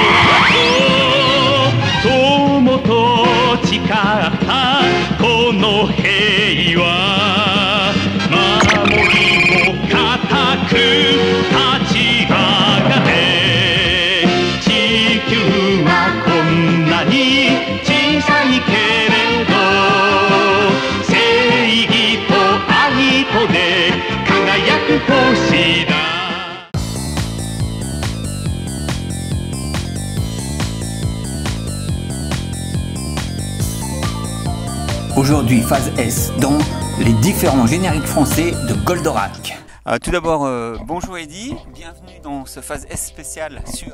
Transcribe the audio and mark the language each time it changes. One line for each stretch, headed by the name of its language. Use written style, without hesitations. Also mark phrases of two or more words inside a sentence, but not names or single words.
Japanese: と友と誓ったこの平和守りを固く立ち上がれ地球はこんなに小さいけれど正義と愛とで輝く星だ。
French: Aujourd'hui, phase S, donc les différents génériques français de Goldorak. Tout d'abord, bonjour Eddy, bienvenue dans ce phase S spécial sur